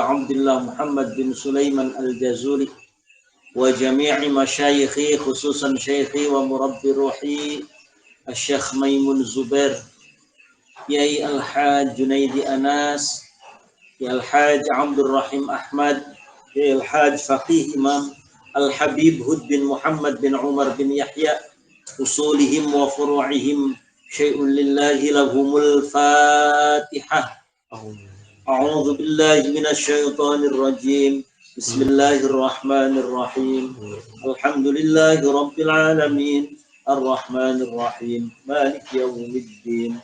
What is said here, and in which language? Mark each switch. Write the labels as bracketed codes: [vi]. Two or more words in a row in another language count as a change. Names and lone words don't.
[ar] Abdullah Muhammad bin Sulaiman Al-Jazuli وجميع مشايخي خصوصا شيخي ومربي روحي Syekh Maimun Zubair Yai Al-Haj Junaidi Anas, Yai Al-Haj Abdul Rahim Ahmad, Yai Al-Haj Faqih Imam Al-Habib Hud bin Muhammad bin Umar bin Yahya, أصولهم وفروعهم شيء لله لهم الفاتحة. أعوذ بالله من الشيطان الرجيم. بسم الله الرحمن الرحيم. الحمد لله رب العالمين. الرحمن الرحيم. مالك يوم الدين.